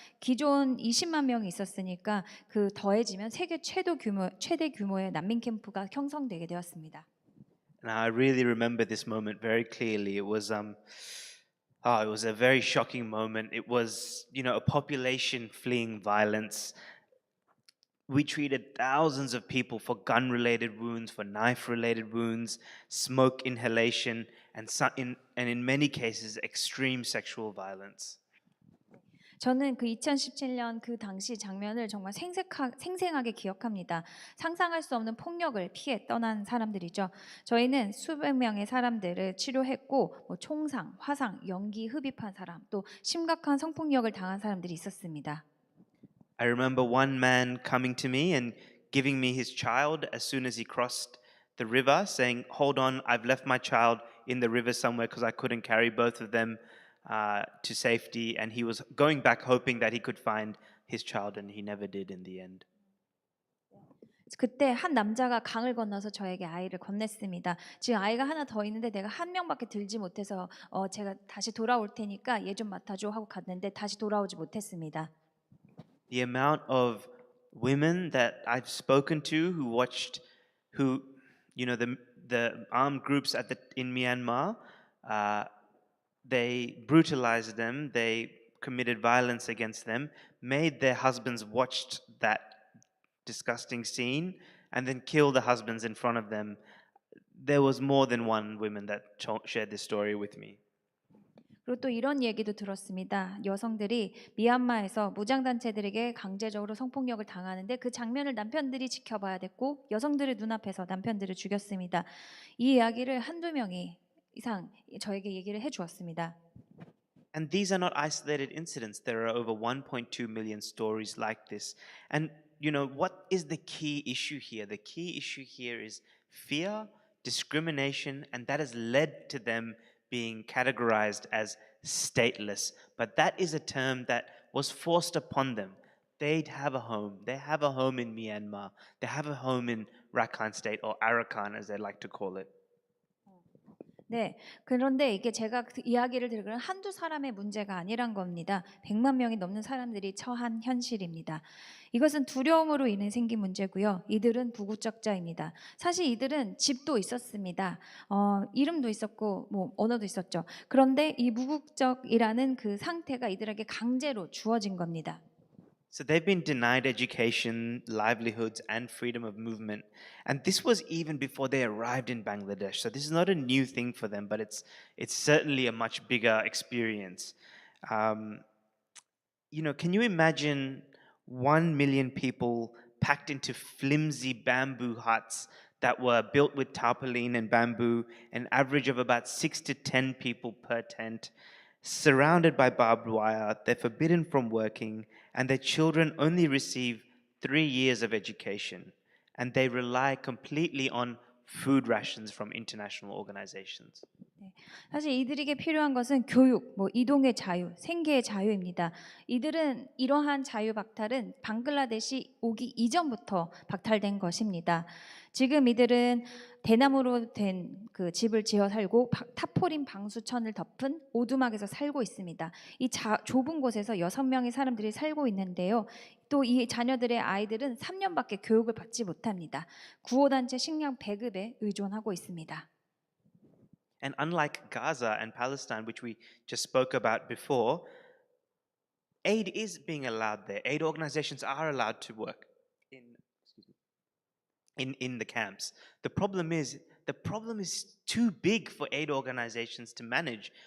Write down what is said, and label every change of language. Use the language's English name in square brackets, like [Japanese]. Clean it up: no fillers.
[Korean] 기존 20만 명이 있었으니까 그 더해지면 세계 최대 규모의 난민 캠프가 형성되게 되었습니다. [English] And I really remember this moment very clearly. It was a very shocking moment. It was, a population fleeing violence. We treated thousands of people for gun-related wounds, for knife-related wounds, smoke inhalation, and in many cases, extreme sexual violence. [Korean] 저는 그 2017년 그 당시 장면을 정말 생생하게 기억합니다. 상상할 수 없는 폭력을 피해 떠난 사람들이죠. 저희는 수백 명의 사람들을 치료했고 총상, 화상, 연기 흡입한 사람, 또 심각한 성폭력을 당한 사람들이 있었습니다. [English] I remember one man coming to me and giving me his child as soon as he crossed the river, saying, "Hold on, I've left my child in the river somewhere because I couldn't carry both of them to safety." And he was going back hoping that he could find his child, and he never did in the end. [Korean] 그때 한 남자가 강을 건너서 저에게 아이를 건넸습니다. 지금 아이가 하나 더 있는데 내가 한 명밖에 들지 못해서 제가 다시 돌아올 테니까 얘 좀 맡아줘 하고 갔는데 다시 돌아오지 못했습니다. [English] The amount of women that I've spoken to who the armed groups in Myanmar, they brutalized them, they committed violence against them, made their husbands watch that disgusting scene, and then kill the husbands in front of them. There was more than one woman that shared this story with me. [Korean] 그리고 또 이런 얘기도 들었습니다. 여성들이 미얀마에서 무장단체들에게 강제적으로 성폭력을 당하는데 그 장면을 남편들이 지켜봐야 됐고 여성들의 눈앞에서 남편들을 죽였습니다. 이 이야기를 한두 명이 이상 저에게 얘기를 해주었습니다. [English] And these are not isolated incidents. There are over 1.2 million stories like this. And what is the key issue here? The key issue here is fear, discrimination, and that has led to them being categorized as stateless. But that is a term that was forced upon them. They'd have a home. They have a home in Myanmar. They have a home in Rakhine State, or Arakan as they like to call it. [Korean] 네, 그런데 이게 제가 그 이야기를 들은 한두 사람의 문제가 아니란 겁니다. 100만 명이 넘는 사람들이 처한 현실입니다. 이것은 두려움으로 인해 생긴 문제고요. 이들은 부국적자입니다. 사실 이들은 집도 있었습니다. 이름도 있었고 뭐 언어도 있었죠. 그런데 이 무국적이라는 그 상태가 이들에게 강제로 주어진 겁니다. [English] So they've been denied education, livelihoods, and freedom of movement. And this was even before they arrived in Bangladesh. So this is not a new thing for them, but it's certainly a much bigger experience. Can you imagine 1 million people packed into flimsy bamboo huts that were built with tarpaulin and bamboo, an average of about 6 to 10 people per tent, surrounded by barbed wire, they're forbidden from working, and their children only receive 3 years of education, and they rely completely on food rations from international organizations. [Korean] 사실 이들에게 필요한 것은 교육, 이동의 자유, 생계의 자유입니다. 이들은 이러한 자유 박탈은 방글라데시 오기 이전부터 박탈된 것입니다. 지금 이들은 대나무로 된 그 집을 지어 살고 타포린 방수천을 덮은 오두막에서 살고 있습니다. 이 좁은 곳에서 6명의 사람들이 살고 있는데요. 또 이 자녀들의 아이들은 3년밖에 교육을 받지 못합니다. 구호단체 식량 배급에 의존하고 있습니다. [English] And unlike Gaza and Palestine, which we just spoke about before, aid is being allowed there. Aid organizations are allowed to work in the camps. The problem is too big for aid organizations to manage.